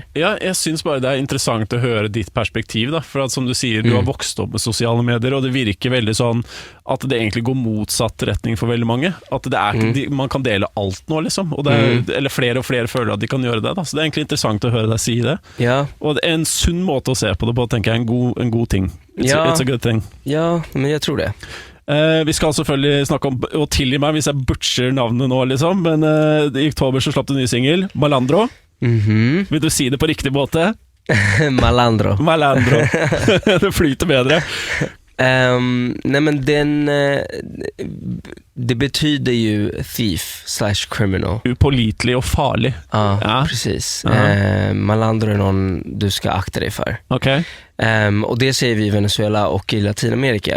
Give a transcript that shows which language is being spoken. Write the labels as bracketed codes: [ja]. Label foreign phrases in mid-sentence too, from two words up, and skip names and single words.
[sv] Ja, jag syns bara det är intressant att höra ditt perspektiv då, för att som du säger, du har vuxit upp med sociala medier, och det virker väldigt sån att det egentligen går motsatt riktning för väldigt många. Att det är man kan dela allt nu liksom, och det är, eller fler och fler føler att de kan göra det då. Så det är egentligen intressant att höra dig säga det. Ja. Och det är en sund måte att se på det på, tänker jag, en god ting. [en] It's a good thing. [sv] Ja, men jag tror det. [no] Vi skal selvfølgelig snakke om, og tilgi meg hvis jeg butcher navnet nå liksom, men i oktober så slapp du en ny single, Malandro. Vil du si det på riktig måte? Malandro. Det flyter bedre. [sv] Nej, men det betyder ju [en] thief/criminal. [sv] Upålitlig och farlig. Ja, precis. Malandro är någon du ska akta dig för. Okej. Och det säger vi i Venezuela och i Latinamerika.